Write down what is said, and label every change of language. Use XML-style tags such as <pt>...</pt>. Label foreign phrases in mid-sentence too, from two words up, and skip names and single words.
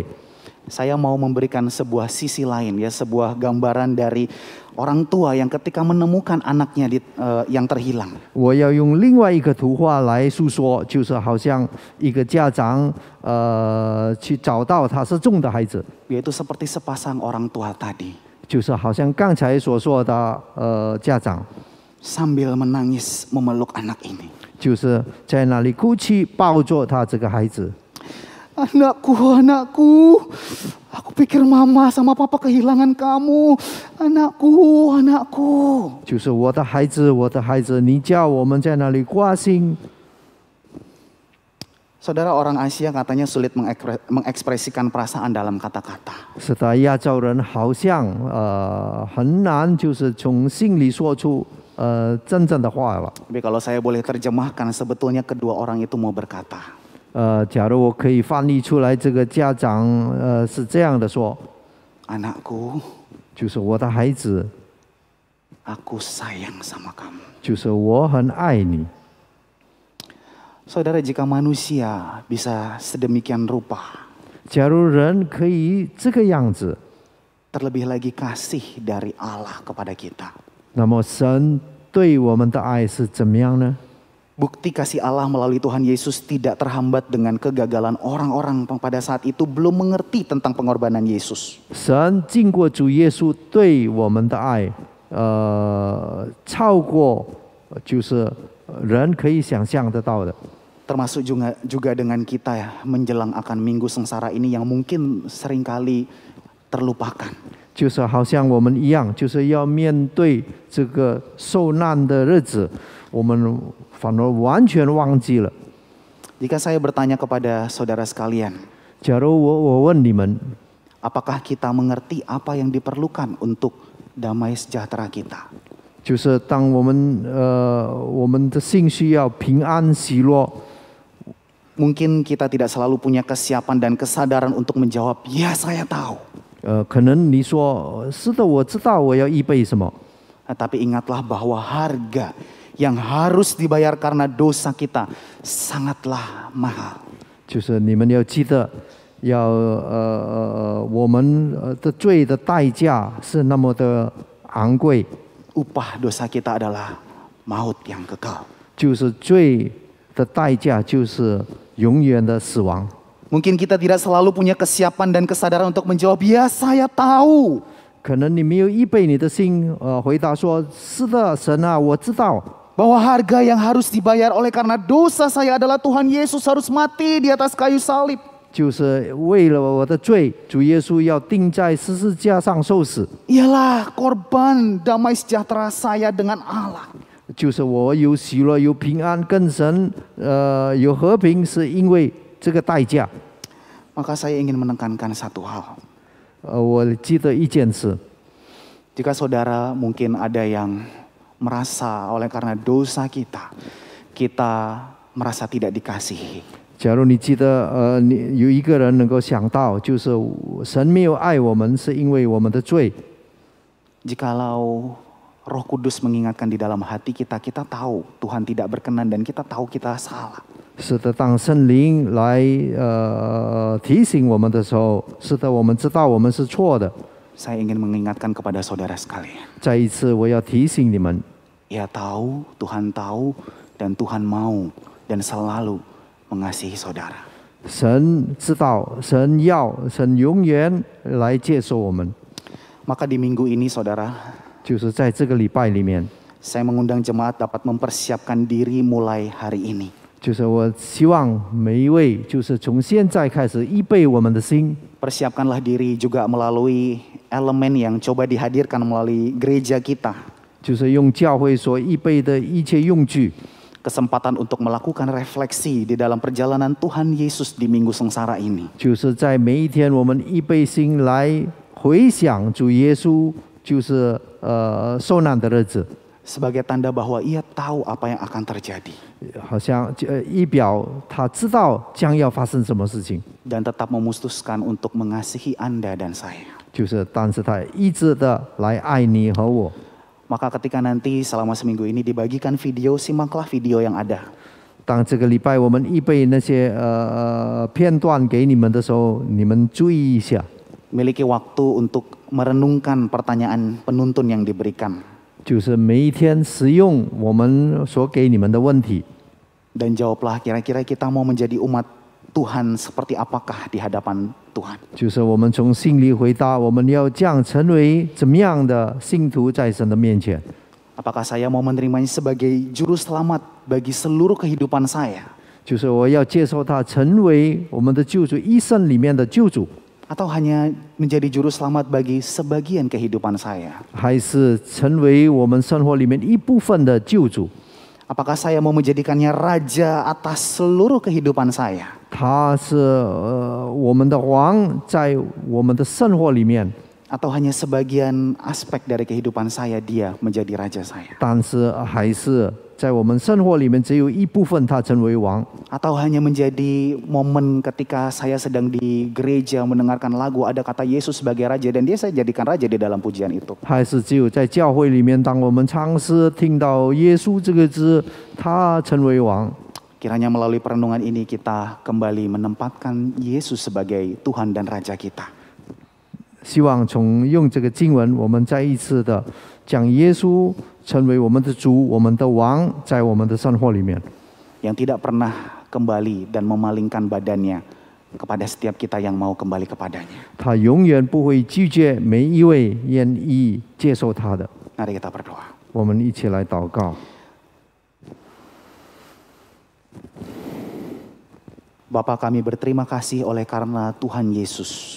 <id>Saya mau memberikan sebuah sisi lain ya, sebuah gambaran dari orang tua yang ketika menemukan anaknya yang terhilang.</id> <zh>我要用另外一个图画来诉说，就是好像一个家长去找到他失踪的孩子，</zh> <id>Yaitu seperti sepasang orang tua tadi.</id> <zh>就是好像刚才所说的家长，</zh> <id>Sambil menangis memeluk anak ini.</id> <zh>就是在那里哭泣抱着他这个孩子。</zh> <id>Anakku, anakku. Aku pikir mama sama papa kehilangan kamu. Anakku, anakku.</id> <zh>就是我的孩子，我的孩子，你叫我们在那里挂心。</zh> <id>Saudara, orang Asia katanya sulit mengekspresikan perasaan dalam kata-kata.</id> <zh>是的，亚洲人好像很难，就是从心里说出真正的话了。</zh> <id>Tapi kalau saya boleh terjemahkan, sebetulnya kedua orang itu mau berkata.</id> <zh>假如我可以翻译出来，这个家长是这样的说：</zh> <id>Anakku,</id> <zh>就是我的孩子，</zh> <id>aku sayang sama kamu.</id> <zh>就是我很爱你。</zh> <id>Saudara, jika manusia bisa sedemikian rupa,</id> <zh>假如人可以这个样子，</zh> <id>terlebih lagi kasih dari Allah kepada kita.</id> <zh>那么神对我们的爱是怎么样呢？</zh> <id>Bukti kasih Allah melalui Tuhan Yesus tidak terhambat dengan kegagalan orang-orang yang pada saat itu belum mengerti tentang pengorbanan Yesus.</id> <zh>神经过主耶稣对我们的爱，超过就是人可以想象得到的。</zh> <id>Termasuk juga dengan kita ya, menjelang akan minggu sengsara ini yang mungkin seringkali terlupakan.</id> <zh>就是好像我们一样，就是要面对这个受难的日子，我们反而完全忘记了。</zh> <id>Jika saya bertanya kepada saudara sekalian,</id> <zh>假如我问你们，</zh> <id>apakah kita mengerti apa yang diperlukan untuk damai sejahtera kita?</id> <zh>就是当我们的心需要平安喜乐。</zh> <id>Mungkin kita tidak selalu punya kesiapan dan kesadaran untuk menjawab, ya saya tahu.</id> <zh>可能你说是的，我知道我要预备什么。</zh> <id>Tapi ingatlah bahwa harga yang harus dibayar karena dosa kita sangatlah mahal.</id> <zh>就是你们要记得，要我们的罪的代价是那么的昂贵。</zh> <id>Upah dosa kita adalah maut yang kekal.</id> <zh>就是罪的代价就是永远的死亡。</zh> <id>Mungkin kita tidak selalu punya kesiapan dan kesadaran untuk menjawab, ya saya tahu.</id> <zh>可能你没有预备你的心，回答说：“是的，神啊，我知道。”</zh> <id>bahwa harga yang harus dibayar oleh karena dosa saya adalah Tuhan Yesus harus mati di atas kayu salib.</id> <zh>就是为了我的罪，主耶稣要钉在十字架上受死。</zh> <id>Ialah korban damai sejahtera saya dengan Allah.</id> <zh>就是我有喜乐，有平安，跟神有和平，是因为这个代价。</zh> <id>Maka saya ingin menekankan satu hal.</id> <zh>我记得一件事，</zh> <id>Jika saudara mungkin ada yang merasa oleh karena dosa kita merasa tidak dikasihi.</id> <zh>假如你记得你有一个人能够想到，就是神没有爱我们，是因为我们的罪。</zh> <id>Jikalau Roh Kudus mengingatkan di dalam hati kita, kita tahu Tuhan tidak berkenan dan kita tahu kita salah.</id> <zh>是的，当圣灵来提醒我们的时候，是的，我们知道我们是错的。</zh> <id>Saya ingin mengingatkan kepada saudara sekalian.</id> <zh>再一次，我要提醒你们，</zh> <id>Ia tahu, Tuhan tahu, dan Tuhan mau dan selalu mengasihi saudara.</id> <zh>神知道，神要，神永远来接受我们。</zh> <id>Maka di minggu ini saudara,</id> <zh>就是在这个礼拜里面，</zh> <id>saya mengundang jemaat dapat mempersiapkan diri mulai hari ini.</id> <zh>就是我希望每一位，就是从现在开始预备我们的心，</zh> <id>Persiapkanlah diri juga melalui elemen yang coba dihadirkan melalui gereja kita.</id> <zh>就是用教会所预备的一切用具，</zh> <id>Kesempatan untuk melakukan refleksi di dalam perjalanan Tuhan Yesus di minggu sengsara ini.</id> <zh>就是在每一天我们预备心来回想主耶稣，就是受难的日子，</zh> <id>Sebagai tanda bahwa ia tahu apa yang akan terjadi.</id> <zh>好像一表他知道将要发生什么事情，</zh> <id>Dan tetap memutuskan untuk mengasihi Anda dan saya.</id> <zh>就是但是他一直的来爱你和我。</zh> <id>Maka ketika nanti selama seminggu ini dibagikan video, simaklah video yang ada.</id> <zh>当这个礼拜我们预备那些片段给你们的时候，你们注意一下，</zh> <id>Miliki waktu untuk merenungkan pertanyaan penuntun yang diberikan.</id> <zh>就是每一天使用我们所给你们的问题，</zh> <id>Dan jawablah kira-kira kita mau menjadi umat Tuhan seperti apakah di hadapan Tuhan.</id> <zh>就是我们从心里回答，我们要这样成为怎么样的信徒在神的面前？</zh> <id>Apakah saya mau menerimanya sebagai juru selamat bagi seluruh kehidupan saya?</id> <zh>就是我要接受他成为我们的救主，一生里面的救主，</zh> <id>Atau hanya menjadi juru selamat bagi sebagian kehidupan saya?</id> <zh>还是成为我们生活里面一部分的救主？</zh> <id>Apakah saya mau menjadikannya raja atas seluruh kehidupan saya?</id> <zh>他是我们的王，在我们的生活里面，</zh> <id>Atau hanya sebagian aspek dari kehidupan saya dia menjadi raja saya?</id> <zh>但是还是在我们生活里面只有一部分他成为王，</zh> <id>Atau hanya menjadi momen ketika saya sedang di gereja mendengarkan lagu ada kata Yesus sebagai raja dan dia saya jadikan raja di dalam pujian itu?</id> <zh>还是只有在教会里面，当我们唱诗听到耶稣这个字，他成为王。</zh> <id>Kiranya melalui perenungan ini kita kembali menempatkan Yesus sebagai Tuhan dan Raja kita.</id> <zh>希望从用这个经文，我们再一次的将耶稣成为我们的主、我们的王，在我们的生活里面。</zh> <id>Yang tidak pernah kembali dan memalingkan badannya kepada setiap kita yang mau kembali kepadanya.</id> <zh>他永远不会拒绝每一位愿意接受他的。</zh> <id>Mari kita berdoa.</id> <zh>我们一起来祷告。</zh> <id>Bapa kami berterima kasih oleh karena Tuhan Yesus.</id>